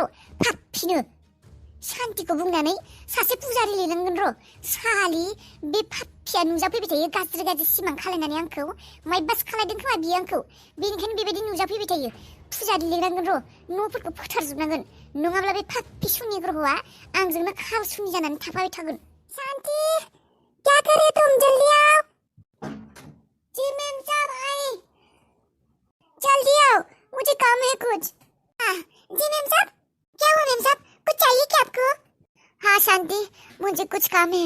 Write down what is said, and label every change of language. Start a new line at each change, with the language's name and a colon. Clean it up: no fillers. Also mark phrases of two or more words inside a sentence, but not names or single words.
Bodo: फाप्पिनो सान्तिखौ बुंनानै सासे पुजारि लिरनांगोन र'। सालि बे फाप्पिया नुजाफैबाय थायो गाज्रि सिमां खालायनानै आंखौ। माइबासो खालायदों खोमा बियो आंखौ। बेनिखायनो बेबायदि नुजाफैबाय थायो। पुजारि लिरनांगोन र'। न'फोरखौ फोथारजोबनांगोन। नङाब्ला बे फाप्पि सुनि ग्रहआ आंजोंनो खाल सुनि जानानै थाफाबाय थागोन।
Hindi: शांति, क्या करे तुम जल्दी आओ। जी मैम साहब आए। जल्दी आओ, मुझे काम है कुछ। जी मैम साहब। क्या हुआ मैम साहब? कुछ चाहिए क्या आपको? हाँ शांति, मुझे कुछ काम है।